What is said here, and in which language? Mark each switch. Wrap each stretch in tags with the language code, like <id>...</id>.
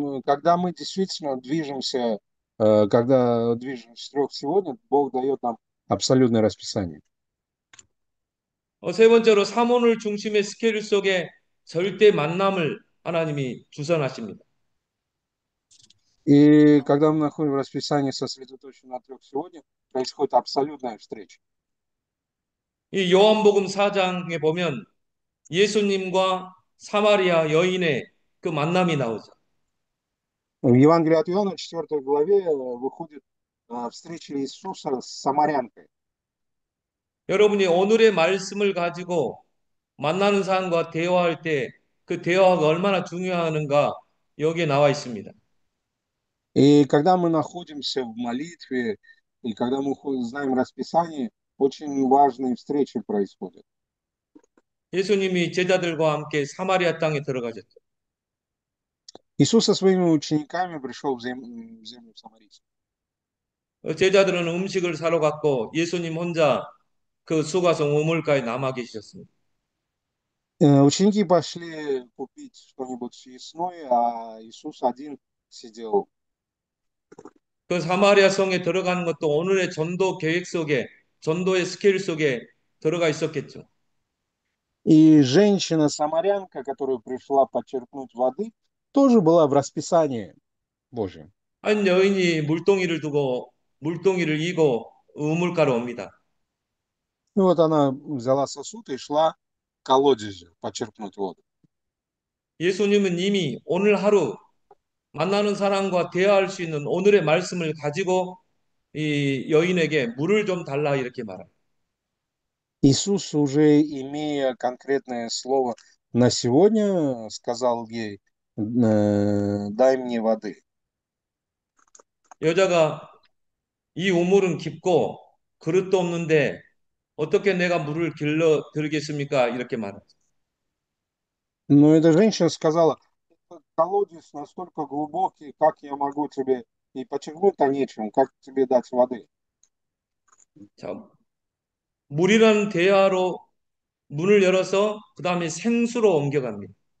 <ru>Когда мы действительно движемся, когда движемся вперед сегодня, Бог дает нам абсолютное расписание.</ru> <ko>세 번째로 삼원을 중심의 스케줄 속에 절대 만남을 하나님이 주선하십니다.</ko> <ru>И когда мы находим расписание сосредоточено на трех сегодня, происходит абсолютная встреча.</ru> <ko>이 요한복음 4장에 보면 예수님과 사마리아 여인의 그 만남이 나오죠.</ko> <ru>В Евангелии от Иоанна, 4 главе, выходит встреча Иисуса с самарянкой.</ru> <ko>여러분이 오늘의 말씀을 가지고 만나는 사람과 대화할 때 그 대화가 얼마나 중요한가 여기에 나와 있습니다.</ko> <ru>И когда мы находимся в молитве, и когда мы знаем расписание, очень важные встречи происходят.</ru> <ko>예수님이 제자들과 함께 사마리아 땅에 들어가셨죠.</ko> <ru>Иисус со своими учениками пришел в землю самарийскую.</ru> <ko>제자들은 음식을 사러 갔고 예수님 혼자 그 수가성 우물가에 남아 계셨습니다.</ko> <ru>Ученики пошли купить что-нибудь съестное, а Иисус один сидел.</ru> <ko>그 사마리아 성에 들어가는 것도 오늘의 전도 계획 속에 전도의 스케일 속에 들어가 있었겠죠.</ko> <ru>И женщина-самарянка, которая пришла почерпнуть воды, тоже была в расписании Божьем.</ru> <ko>한 여인이 물동이를 이고 우물가로 옵니다.</ko> <ru>И вот она взяла сосуд и шла к колодезю почерпнуть воду.</ru> <ko>예수님은 이미 오늘 하루 만나는 사람과 대화할 수 있는 오늘의 말씀을 가지고 이 여인에게 물을 좀 달라 이렇게 말합니다.</ko> <ru>Иисус, уже имея конкретное слово на сегодня, сказал ей: дай мне воды.</ru> <ko>여자가 이 우물은 깊고 그릇도 없는데 어떻게 내가 물을 길러 드리겠습니까? 이렇게 말하죠.</ko> <ru>Но эта женщина сказала: колодец настолько глубокий, как я могу тебе, и почерпнуть-то нечем, как тебе дать воды?</ru> <ko>자, 물이라는 대화로 문을 열어서 그 다음에 생수로 옮겨갑니다.</ko>